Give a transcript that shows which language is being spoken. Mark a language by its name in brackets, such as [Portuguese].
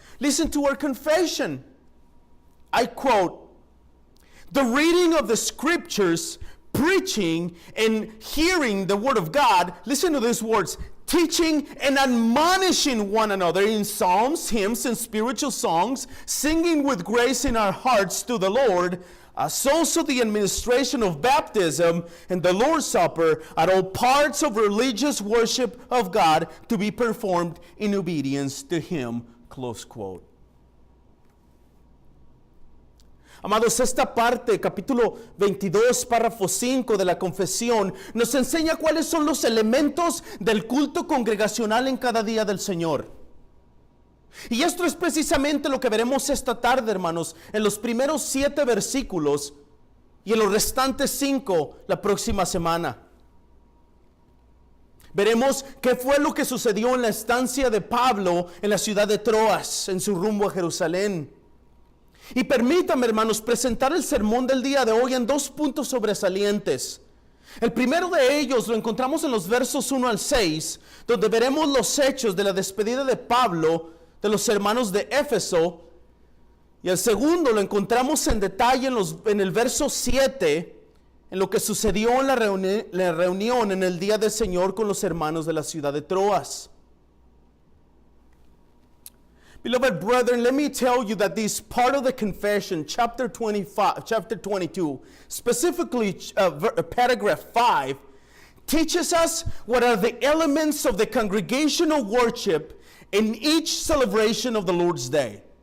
[English] Listen to our confession. I quote, "The reading of the Scriptures, preaching and hearing the Word of God," listen to these words, "teaching and admonishing one another in psalms, hymns, and spiritual songs, singing with grace in our hearts to the Lord, as also the administration of baptism and the Lord's Supper are all parts of religious worship of God to be performed in obedience to Him." Close quote. [Spanish] Amados, esta parte, capítulo 22, párrafo 5 de la confesión, nos enseña cuáles son los elementos del culto congregacional en cada día del Señor. Y esto es precisamente lo que veremos esta tarde, hermanos, en los primeros 7 versículos y en los restantes 5 la próxima semana. Veremos qué fue lo que sucedió en la estancia de Pablo en la ciudad de Troas, en su rumbo a Jerusalén. Y permítame, hermanos, presentar el sermón del día de hoy en 2 puntos sobresalientes. El primero de ellos lo encontramos en los versos 1 al 6, donde veremos los hechos de la despedida de Pablo de los hermanos de Éfeso. Y el segundo lo encontramos en detalle en el verso 7, en lo que sucedió en la reunión en el día del Señor con los hermanos de la ciudad de Troas. [English] Beloved brethren, let me tell you that this part of the confession, chapter 22, specifically paragraph 5, teaches us what are the elements of the congregational worship in each celebration of the Lord's Day.